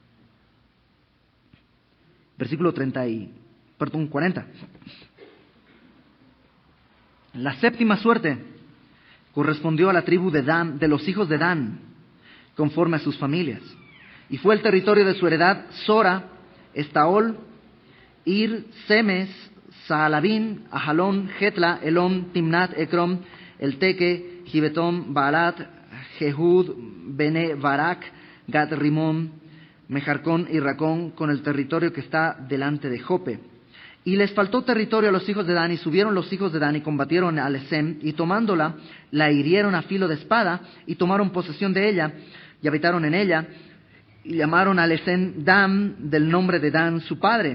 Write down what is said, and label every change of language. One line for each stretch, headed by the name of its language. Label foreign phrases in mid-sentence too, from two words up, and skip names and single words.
Spanish: Versículo 40. La séptima suerte correspondió a la tribu de Dan, de los hijos de Dan, conforme a sus familias. Y fue el territorio de su heredad Sora, Estaol, Ir, Semes, Saalabín, Ajalón, Getla, Elón, Timnat, Ecrom, Elteque, Gibetón, Baalat, Jehud, Bene, Barak, Gat, Rimón, Mejarcón y Racón, con el territorio que está delante de Jope. Y les faltó territorio a los hijos de Dan, y subieron los hijos de Dan y combatieron a Lesem, y tomándola, la hirieron a filo de espada, y tomaron posesión de ella, y habitaron en ella, y llamaron a Lesem Dan, del nombre de Dan su padre.